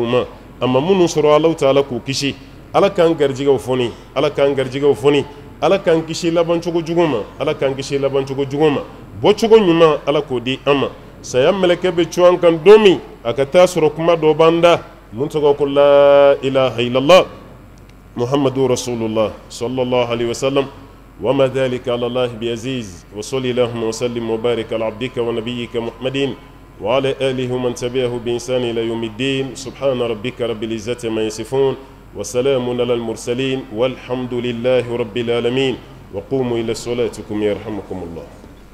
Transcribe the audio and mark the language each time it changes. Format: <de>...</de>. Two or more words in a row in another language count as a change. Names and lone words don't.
<bm>ma a ma minnu sɔrɔ ala ta'ala k'u kisi ala k'an garijɛgɛw fɔni ala k'an garijɛgɛw fɔni ala k'an kisi labancogo jugu ma ala k'an kisi labancogo jugu ma bɔcogo ɲuman ala k'o di an ma saya mɛlɛkɛ bɛ cu an kan don min a ka taa sɔrɔ kuma dɔ b'an da mun tɔgɔ ko</bm> <ar>لا إله إلا الله محمد رسول الله صلى الله عليه وسلم وما ذلك على الله بعزيز وصلي اللهم وسلم وبارك على عبدك ونبيك محمد وعلى آله ومن تبعه بإحسان إلى يوم الدين سبحان ربك رب العزة ما يصفون وسلام على المرسلين والحمد لله رب العالمين وقوموا إلى صلاتكم يرحمكم الله.</ar>